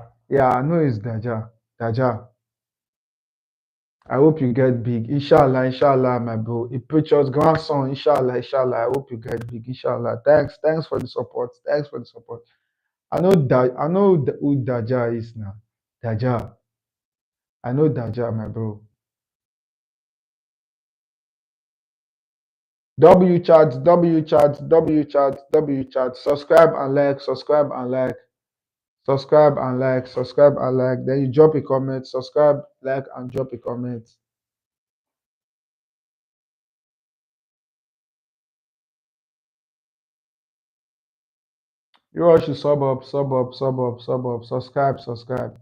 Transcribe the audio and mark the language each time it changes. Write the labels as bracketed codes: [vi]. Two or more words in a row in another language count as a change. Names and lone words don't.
[en] Yeah, I know is Daja. Daja. I hope you get big. Inshallah, inshallah, my bro. A preacher's grandson, inshallah, inshallah. I hope you get big. Inshallah. Thanks for the support. Thanks for the support. I know who Daja is now. Daja. I know Daja, my bro. W chat, W chat, W chat, W chat. Subscribe and like, subscribe and like, subscribe and like, subscribe and like. Then you drop a comment, subscribe, like, and drop a comment. You all should sub up, sub up, sub up, sub up, subscribe, subscribe.